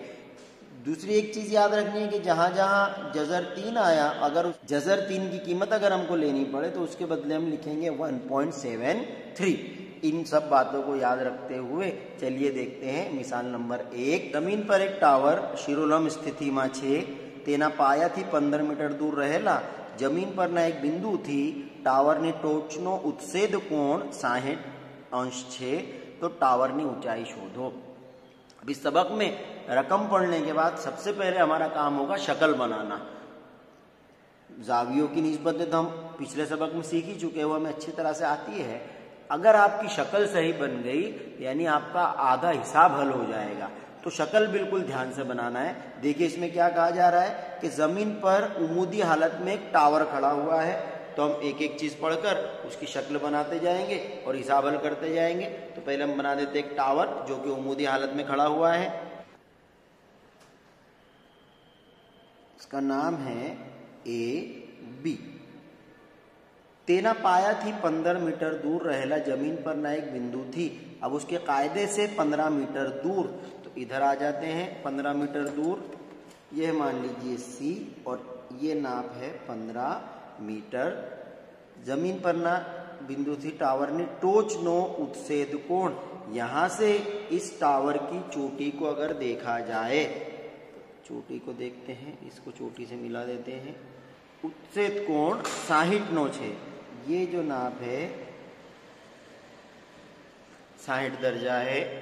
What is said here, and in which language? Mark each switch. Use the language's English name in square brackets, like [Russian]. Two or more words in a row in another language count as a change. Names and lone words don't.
[Urdu] دوسری ایک چیز یاد رکھنی ہے کہ جہاں جہاں جذر 3 آیا، اگر جذر 3 کی قیمت اگر ہم کو لینی پڑے تو اس کے بدلے ہم لکھیں گے 1.73۔ ان سب باتوں کو یاد رکھتے ہوئے چلیے دیکھتے ہیں مثال نمبر 1۔ زمین پر ایک [Gujarati] ટાવર શિરોલમ સ્થિતિમાં છે, તેના પાયાથી 15 મીટર દૂર રહેલા જમીન પરના એક બિંદુથી ટાવરની ટોચનો ઉત્સેદ કોણ 60° છે, તો ટાવરની ઊંચાઈ શોધો۔ [Urdu] اب اس سبق میں رقم پڑھنے کے بعد سب سے پہلے ہمارا کام ہوگا شکل بنانا۔ زاویوں کی نسبتیں تو ہم پچھلے سبق میں سیکھ ہی چکے ہوئے، ہمیں اچھی طرح سے آتی ہے۔ اگر آپ کی شکل صحیح بن گئی یعنی آپ کا آدھا حساب حل ہو جائے گا۔ تو شکل بالکل دھیان سے بنانا ہے۔ دیکھیے اس میں کیا کہا جا رہا ہے کہ زمین پر عمودی حالت میں ایک ٹاور کھڑا ہوا ہے، تو ہم ایک ایک چیز پڑھ کر اس کی شکل بناتے جائیں گے اور حساب حل کرتے جائیں گے۔ تو پہلے ہم بنا دیتے ایک ٹاور جو کہ عمودی حالت میں کھڑا ہوا ہے، اس کا نام ہے اے بی۔ [Gujarati] તેના પાયાથી 15 મીટર દૂર રહેલા જમીન પરના એક બિંદુથી، [Urdu] اب اس کے قاعدے سے 15 میٹر دور، تو ادھر آ جاتے ہیں 15 میٹر دور، یہ مان لیجئے سی اور یہ ناپ ہے 15 میٹر۔ [Gujarati] જમીન પરના બિંદુ થી ટાવર ને ટોચનો ઉત્સેધ કોણ, [Urdu] یہاں سے اس ٹاور کی چوٹی کو اگر دیکھا جائے، چوٹی کو دیکھتے ہیں، اس کو چوٹی سے ملا دیتے ہیں، [Gujarati] ઉત્સેધ કોણ [Urdu] 60° ہے، یہ جو ناپ ہے 60 درجہ ہے۔